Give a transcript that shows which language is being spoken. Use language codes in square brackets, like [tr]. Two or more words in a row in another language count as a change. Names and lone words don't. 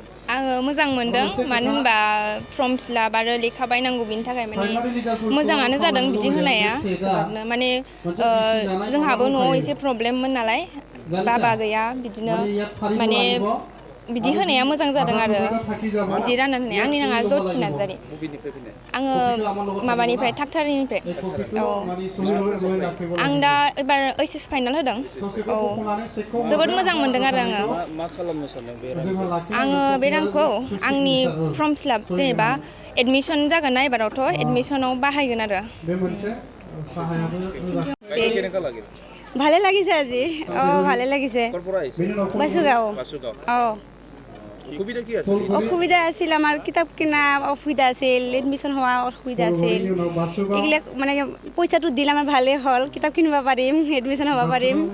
[brx] आङो मोजां मोनदों मानो होनबा [en] form fill-up [brx] आरो लेखा बायनांगौ बिनि थाखाय माने मोजाङानो जादों बिदि होनाया जोबोदनो माने जोंहाबो न'आव एसे प्रब्लेममोन नालाय बाबा गैया बिदिनो माने बिदि होनाया मोजां जादों आरो बिदि रानना होनाया आंनि नामा जथि नार्जारि आङो माबानिफ्राय थाकथारिनिफ्राय औ आं दा एबार [en] HS final [brx] होदों औ जोबोद मोजां मोनदों आरो आङो मा खालामनो सानदों बे आङो बे रांखौ आंनि [en] form fill-up [brx] जेनेबा एडमिसन जागोन ना एबारावथ' एडमिसनाव बाहायगोन आरो [as] ভালে লাগিছে আজি ভালে লাগিছে বাসুগাঁও অসুবিধা আছিল আমাৰ কিতাপ কিনা অসুবিধা আছিল এডমিশ্যন হোৱা অসুবিধা আছিল এইবিলাক মানে পইচাটো দিলে আমাৰ ভালেই হ'ল কিতাপ কিনিব পাৰিম এডমিশ্যন হ'ব পাৰিম